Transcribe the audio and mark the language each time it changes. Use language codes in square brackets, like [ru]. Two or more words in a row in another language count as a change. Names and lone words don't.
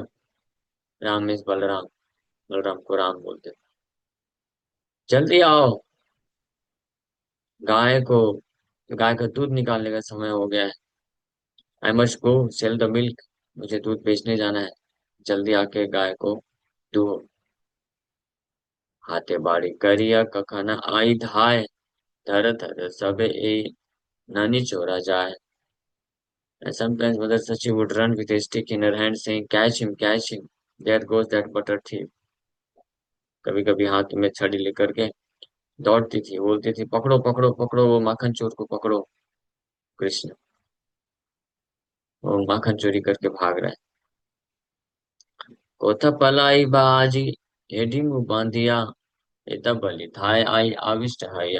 [hi] राम मीन्स बलराम, बलराम को राम बोलते। जल्दी आओ, गाय को गाय का दूध निकालने का समय हो गया है। [en] I must go sell the milk. [hi] मुझे दूध बेचने जाना है। जल्दी आके गाय को दूहो। [bn] হাতে বাড়ি করিয়া কখনো আই ধায়, ধর ধর সবে এ ননী চোরা যায়। [en] And sometimes Mother Sachi would run with a stick in her hand saying, catch him, catch him. There goes that butter thief. [hi] कभी कभी हाथ में छड़ी लेकर के दौड़ती थी, बोलती थी, पकड़ो पकड़ो पकड़ो वो माखन चोर को पकड़ो। कृष्ण, वो माखन चोरी करके भाग रहा है। [bn] কোথা পলাই বাজি, এড়ি মুহ বান্ধিয়া, এতা বলি থায় আই আবিষ্ট হয়া।